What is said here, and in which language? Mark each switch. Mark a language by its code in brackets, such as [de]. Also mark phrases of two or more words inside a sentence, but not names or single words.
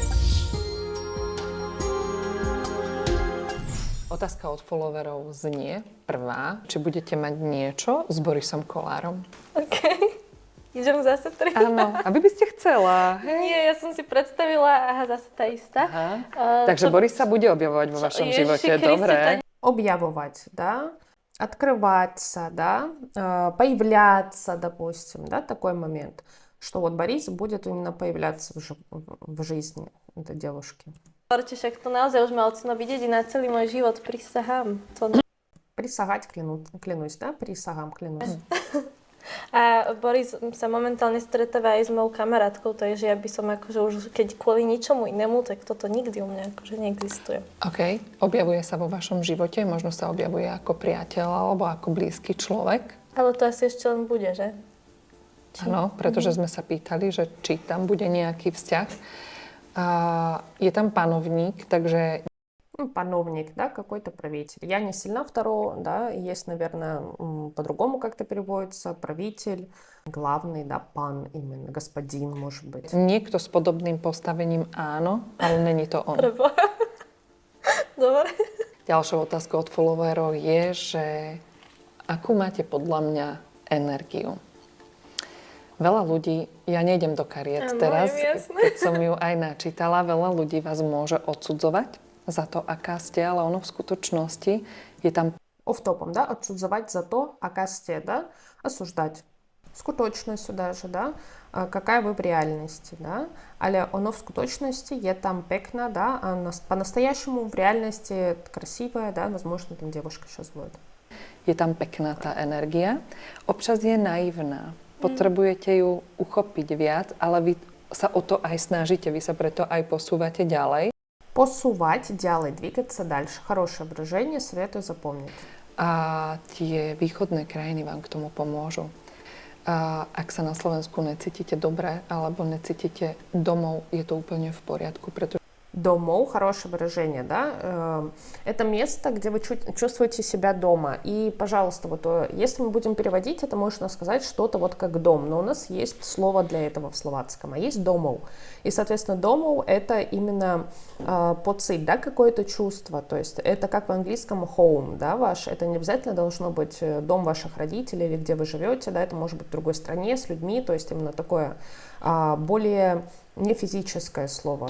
[sk] Otázka od followerov znie prvá, či budete mať niečo s Borisom Kollárom. OK. Idem zase 3. Áno, aby by ste chcela. Hej? Nie, ja som si predstavila, zase tá istá. Takže Boris sa bude objavovať vo vašom živote, dobre. [ru] Объявывать, да, открываться, да, появляться, допустим, да, такой момент, что вот Борис будет именно появляться в жизни этой девушки. [sk] Hovorte, však to naozaj už ma ocino vidieť na celý môj život, prisahám. [ru] Присягать, клянусь, да, присягам, клянусь. [sk] A Boris sa momentálne stretáva aj s mojou kamarátkou, takže ja by som akože už, keď kvôli ničomu inému, tak toto nikdy u mňa akože neexistuje. OK. Objavuje sa vo vašom živote, možno sa objavuje ako priateľ alebo ako blízky človek. Ale to asi ešte len bude, že? Áno, pretože sme sa pýtali, že či tam bude nejaký vzťah. Je tam panovník, takže... [ru] Ну, пановник, да, какой-то правитель. Я не сильна второго, да, есть, наверное, по-другому как-то переводится, правитель, главный, да, пан именно, господин, может быть. [sk] Niekto s podobným postavením áno, ale není to on. Dobre. Ďalšou otázkou od followerov je, že akú máte podľa mňa energiu? Veľa ľudí, ja nejdem do kariet teraz, keď som ju aj načítala, veľa ľudí vás môže odsudzovať za to, aká ste, ale ono v skutočnosti je tam... [ru] Офтопом, да, [sk] odsudzovať za to, aká ste, [ru] да, осуждать. Скуточностью даже, да, какая вы в реальности, да, [sk] ale ono v skutočnosti je tam pekná, [ru] да, а по-настоящему в реальности красивая, да, возможно, там девушка сейчас будет. [sk] Je tam pekná tá energia, občas je naivná, potrebujete ju uchopiť viac, ale vy sa o to aj snažíte, vy sa preto aj posúvate ďalej. [ru] Посувать, делать, двигаться дальше. Хорошее выражение, советую запомнить. [sk] A tie východné krajiny vám k tomu pomôžu. Ak sa na Slovensku necítite dobre alebo necítite domov, je to úplne v poriadku, pretože [ru] Домов, хорошее выражение, да, это место, где вы чувствуете себя дома. И, пожалуйста, вот если мы будем переводить, это можно сказать что-то вот как дом, но у нас есть слово для этого в словацком, а есть домов. И, соответственно, домов это именно поцит, да, какое-то чувство, то есть это как в английском home, да, ваш, это не обязательно должно быть дом ваших родителей или где вы живете, да, это может быть в другой стране с людьми, то есть именно такое более [sk] nie fyzické slovo.